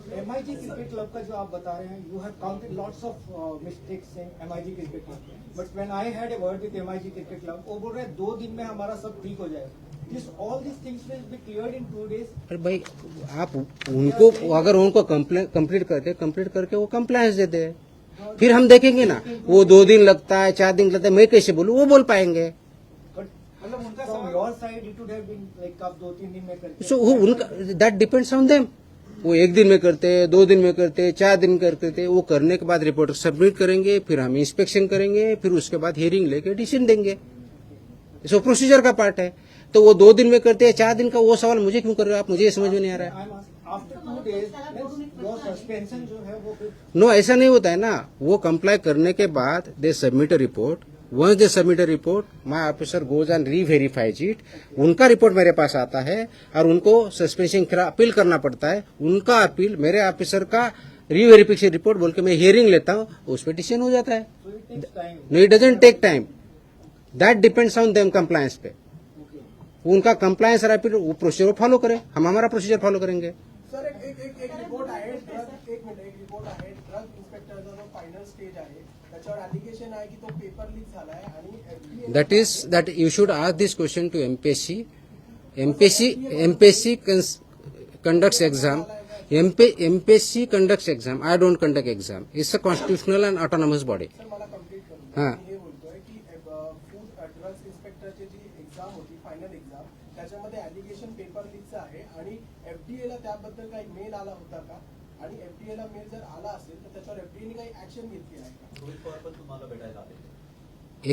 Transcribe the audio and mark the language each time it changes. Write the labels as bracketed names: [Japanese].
[Hindi] MIG cricket club का जो आप बता रहे हैं, [English] you have counted lots of mistakes in MIG cricket club, but when I had a word with MIG cricket club, [Hindi] वो बोल रहे हैं 2 दिन में हमारा सब ठीक हो जाएगा। [English] All these things will be cleared in 2 days. [Hindi] अरे भाई आप उनको अगर उनको कंप्लीट करके वो कंप्लायंस दे दे, फिर हम देखेंगे ना। वो 2 दिन लगता है, 4 दिन लगता है, मैं कैसे बोलूँ, वो बोल पाएंगे। मतलब उनका [English] from your side it would have been like [Hindi] आप 2-3 दिन में करते। सो उनका [English] That depends on them. [Hindi] वो 1 दिन में करते, 2 दिन में करते, 4 दिन करते, वो करने के बाद रिपोर्ट सबमिट करेंगे, फिर हम इंस्पेक्शन करेंगे, फिर उसके बाद हियरिंग लेके डिसीजन देंगे। सो प्रोसीजर का पार्ट है। तो वो 2 दिन में करते हैं, 4 दिन का, वो सवाल मुझे क्यों कर रहे हो आप, मुझे ये समझ में नहीं आ रहा है। [English] After 2 days, your suspension [Hindi] जो है वो नो ऐसा नहीं होता है ना। वो कंप्लाई करने के बाद [English] they submit a report, once they submit a report my officer goes and reverifies it, [Hindi] उनका रिपोर्ट मेरे पास आता है और उनको सस्पेंशन का अपील करना पड़ता है। उनका अपील मेरे ऑफिसर का रीवेरिफिकेशन रिपोर्ट बोल के मैं हियरिंग लेता हूँ, उस पर डिसीजन हो जाता है। [English] No it doesn't take time, that depends on them compliance पे। [Hindi] उनका कंप्लायंस और अपील वो प्रोसीजर फॉलो करें, हम हमारा प्रोसीजर फॉलो करेंगे। [Marathi] सर एक रिपोर्ट आहे, एक रिपोर्ट आहे, ड्रग इन्स्पेक्टरचा जो फायनल स्टेज आहे त्याच्यावर ॲलिगेशन आहे की तो पेपर लीक झालाय आणि FDA [English] that you should ask this question to MPSC. MPSC conducts exam. MPSC conducts exam. I don't conduct exam. It's a constitutional and autonomous body. [Marathi] Sir मला complete करू हां. मी हे बोलतोय की फूड ड्रग्स इन्स्पेक्टरची जी exam होती final exam त्याच्यामध्ये allegation paper लीकचं आहे आणि FDA ला त्याबद्दल काही मेल आला होता का आणि FDA ला मेल जर आला असेल तर त्याच्यावर FDA ने काही ऍक्शन घेतली आहे का रोहित पवार पण तुम्हाला भेटायला आले